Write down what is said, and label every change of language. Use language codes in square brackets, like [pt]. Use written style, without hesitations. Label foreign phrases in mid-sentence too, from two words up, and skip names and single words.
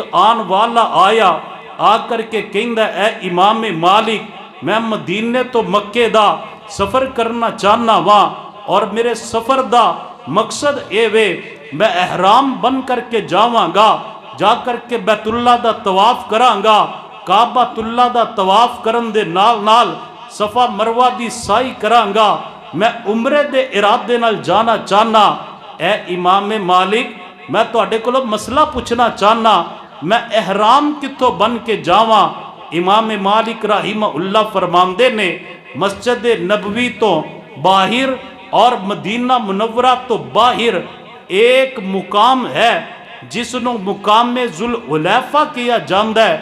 [pa] آن والا آیا، آ کر کے کہندا اے امام مالک میں مدینے تو مکے دا سفر کرنا چاہنا وا، اور میرے سفر دا مقصد اے وے میں احرام بن کر کے جاواں گا، جا کر کے بیت اللہ دا طواف کراں گا، کعبۃ اللہ دا طواف کرن دے نال نال صفا مروہ دی سائی کراں گا، میں عمرے دے ارادے نال جانا چاہنا۔ اے امام مالک میں تواڈے کولوں مسئلہ پوچھنا چاہنا، میں احرام کتوں بن کے جاواں؟ امام مالک [ar] رحمہ اللہ [pa] فرماندے نے مسجد نبوی تو باہر اور مدینہ منورہ تو باہر ایک مقام ہے جس نو مقام ذوالحلیفہ کیا جاندا ہے۔